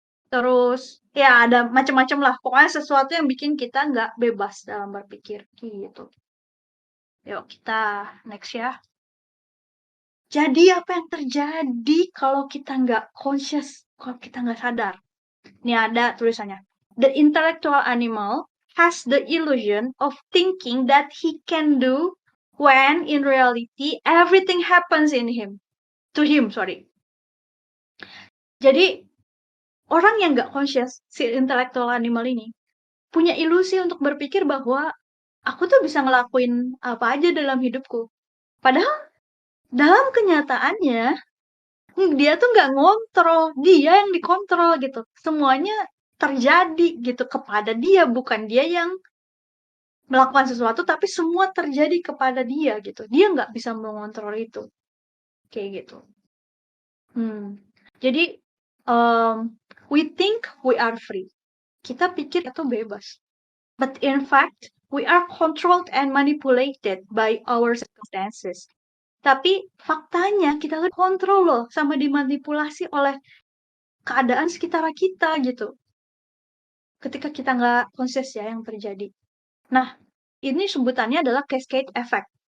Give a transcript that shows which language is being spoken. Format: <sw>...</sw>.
<id>Terus ya ada macam-macam lah, pokoknya sesuatu yang bikin kita nggak bebas dalam berpikir gitu. Yuk kita next ya. Jadi apa yang terjadi kalau kita nggak conscious, kalau kita nggak sadar? Ini ada tulisannya.</id> <en>The intellectual animal has the illusion of thinking that he can do when in reality everything happens in him. To him, sorry.</en> <id>Jadi orang yang nggak conscious, si intellectual animal ini, punya ilusi untuk berpikir bahwa aku tuh bisa ngelakuin apa aja dalam hidupku. Padahal dalam kenyataannya dia tuh nggak ngontrol, dia yang dikontrol gitu. Semuanya terjadi gitu kepada dia, bukan dia yang melakukan sesuatu, tapi semua terjadi kepada dia gitu. Dia nggak bisa mengontrol itu, kayak gitu. Jadi</id> <en>we think we are free.</en> <id>Kita pikir itu bebas.</id> <en>But in fact, we are controlled and manipulated by our circumstances.</en> <id>Tapi faktanya kita tuh kontrol loh sama dimanipulasi oleh keadaan sekitar kita gitu. Ketika kita nggak konses ya yang terjadi. Nah, ini sebutannya adalah cascade effect.</id>